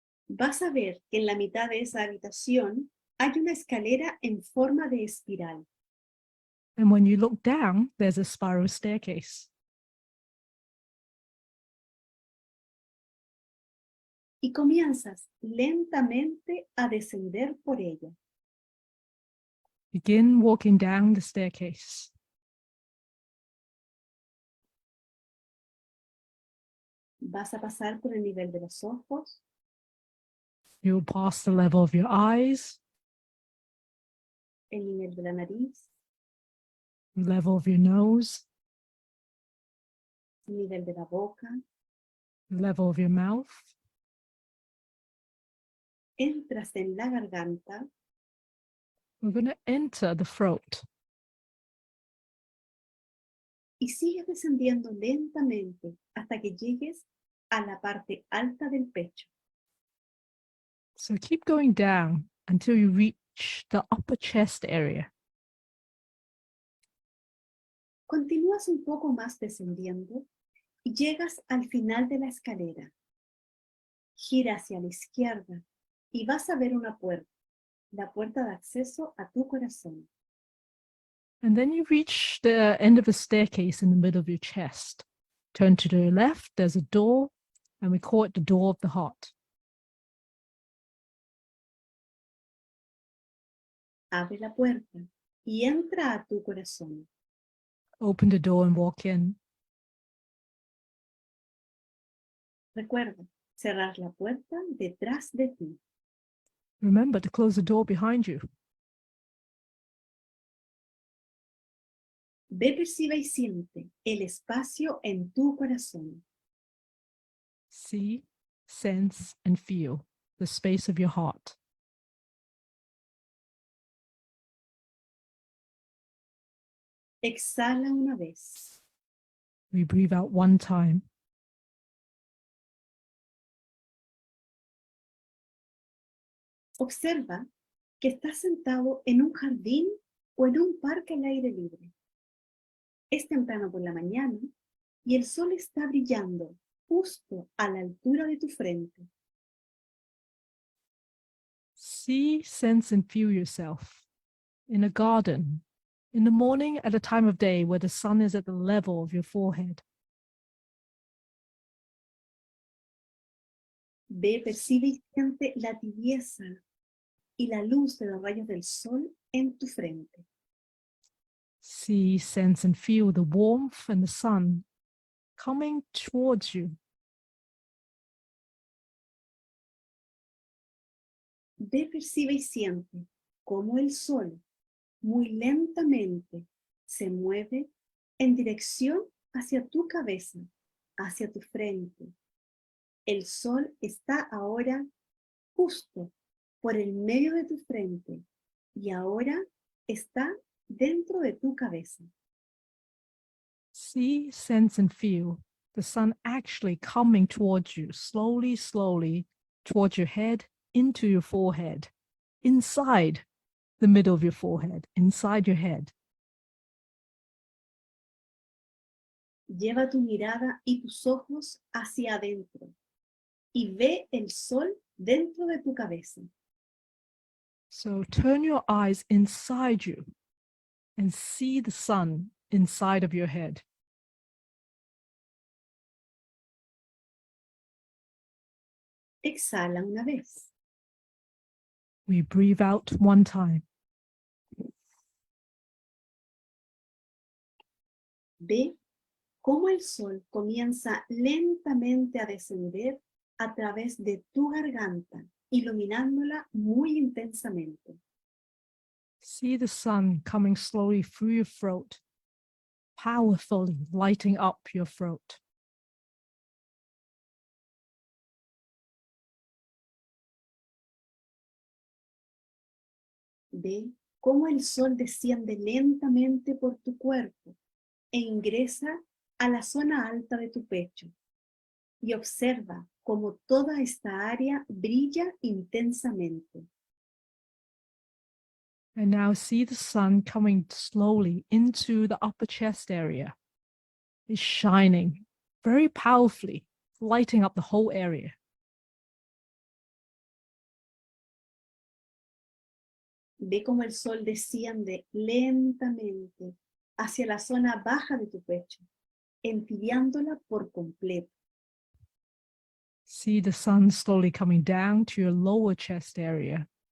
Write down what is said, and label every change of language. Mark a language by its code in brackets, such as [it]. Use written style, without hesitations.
[es] Vas a ver que en la mitad de esa habitación hay una escalera en forma de espiral. [en] And when you look down, there's a spiral staircase. [es] Y comienzas lentamente a descender por ella. [en] Begin walking down the staircase. [es] Vas a pasar por el nivel de los ojos, [en] You'll pass the level of your eyes, [es] el nivel de la nariz, [en] the level of your nose, [es] el nivel de la boca. [en] the level of your mouth. [es] Entras en la garganta [en] We're going to enter the throat. [es] y sigues descendiendo lentamente hasta que llegues a la parte alta del pecho. [en] So keep going down until you reach the upper chest area. [es] Continúas un poco más descendiendo y llegas al final de la escalera. Gira hacia la izquierda y vas a ver una puerta, la puerta de acceso a tu corazón. [en] And then you reach the end of a staircase in the middle of your chest. Turn to the left, there's a door, and we call it the door of the heart. [es] Abre la puerta y entra a tu corazón. [en] Open the door and walk in. [es] Recuerda, cerrar la puerta detrás de ti. [en] Remember to close the door behind you. [es] Ve, percibe y siente el espacio en tu corazón. [en] See, sense, and feel the space of your heart. [es] Exhala una vez. [en] We breathe out one time. [es] Observa que estás sentado en un jardín o en un parque al aire libre. Es temprano por la mañana y el sol está brillando justo a la altura de tu frente. [en] See, sense, and feel yourself in a garden, in the morning at a time of day where the sun is at the level of your forehead. [es] Ve, percibe y siente la tibieza y la luz de los rayos del sol en tu frente. [en] See, sense, and feel the warmth and the sun coming towards you. [es] Ve, percibe y siente cómo el sol muy lentamente se mueve en dirección hacia tu cabeza, hacia tu frente. El sol está ahora justo por el medio de tu frente y ahora está dentro de tu cabeza. [en] See, sense, and feel the sun actually coming towards you, slowly, slowly, towards your head, into your forehead, inside the middle of your forehead, inside your head. [es] Lleva tu mirada y tus ojos hacia adentro y ve el sol dentro de tu cabeza. [en] So turn your eyes inside you and see the sun inside of your head. [es] Exhala una vez. [en] We breathe out one time. [es] Ve cómo el sol comienza lentamente a descender a través de tu garganta, iluminándola muy intensamente. [en] See the sun coming slowly through your throat, powerfully lighting up your throat. [es] Ve cómo el sol desciende lentamente por tu cuerpo e ingresa a la zona alta de tu pecho. Y observa cómo toda esta área brilla intensamente. [en] And now see the sun coming slowly into the upper chest area. It's shining very powerfully, lighting up the whole area. [es] Ve cómo el sol desciende lentamente hacia la zona baja de tu pecho, entibiándola por completo. [en] See the sun slowly coming down to your lower chest area.